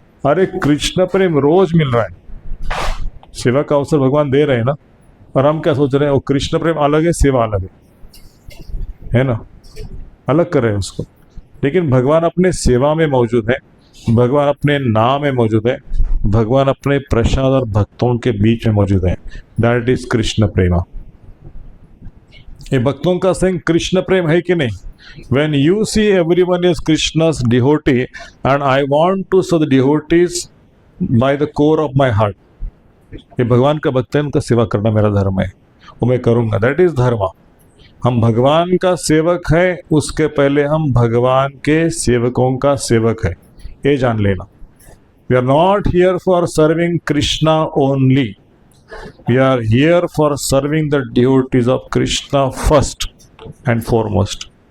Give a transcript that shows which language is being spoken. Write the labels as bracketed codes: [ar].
[hi] अरे कृष्ण प्रेम रोज मिल रहा है। सेवा का अवसर भगवान दे रहे हैं ना, और हम क्या सोच रहे हैं, वो कृष्ण प्रेम अलग है, सेवा अलग है ना, अलग कर रहे हैं उसको। लेकिन भगवान अपने सेवा में मौजूद है, भगवान अपने नाम में मौजूद है, भगवान अपने प्रसाद और भक्तों के बीच में मौजूद है। [en] that is [hi] कृष्ण प्रेमा। ये भक्तों का संग कृष्ण प्रेम है कि नहीं? [en] When you see everyone is Krishna's devotee and I want to serve the devotees by the core of my heart, [hi] ये भगवान का भक्त है, उनका सेवा करना मेरा धर्म है, वो मैं करूँगा। [en] That is dharma. [hi] हम भगवान का सेवक है, उसके पहले हम भगवान के सेवकों का सेवक है, ये जान लेना। [en] We are not here for serving Krishna only, we are here for serving the devotees of Krishna first and foremost.